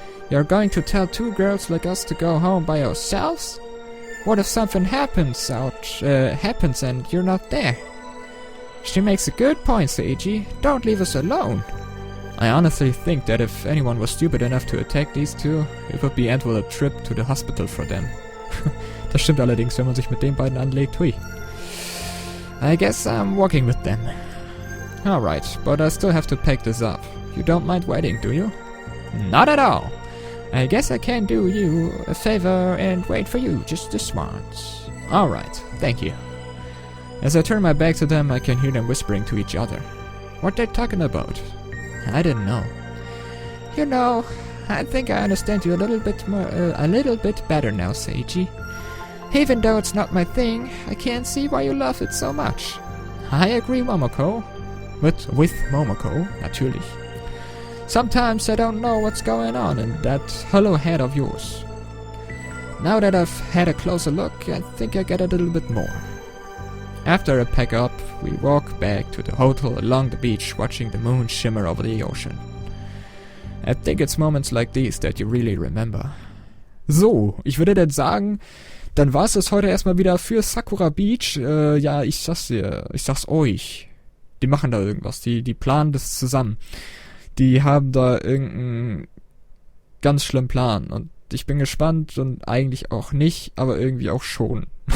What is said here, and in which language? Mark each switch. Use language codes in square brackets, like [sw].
[en] You're going to tell two girls like us to go home by ourselves? What if something happens and you're not there? She makes a good point, Seiji. Don't leave us alone. I honestly think that if anyone was stupid enough to attack these two, it would be end with a trip to the hospital for them. [de] Das stimmt allerdings, wenn man sich mit den beiden anlegt, hui. [en] I guess I'm walking with them. Alright, but I still have to pack this up. You don't mind waiting, do you? Not at all. I guess I can do you a favor and wait for you just this once. Alright, thank you. As I turn my back to them, I can hear them whispering to each other. What they're talking about? I didn't know. You know, I think I understand you a little bit better now, Seiji. Even though it's not my thing, I can't see why you love it so much. I agree, Momoko. With Momoko, [de] natürlich. [en] Sometimes I don't know what's going on in that hollow head of yours. Now that I've had a closer look, I think I get a little bit more. After I pack up, we walk back to the hotel along the beach, watching the moon shimmer over the ocean. I think it's moments like these that you really remember. [de] So, ich würde dann sagen, dann war es das heute erstmal wieder für Sakura Beach. Ja, ich sag's euch. Die machen da irgendwas, die planen das zusammen. Die haben da irgendeinen ganz schlimmen Plan und ich bin gespannt und eigentlich auch nicht, aber irgendwie auch schon.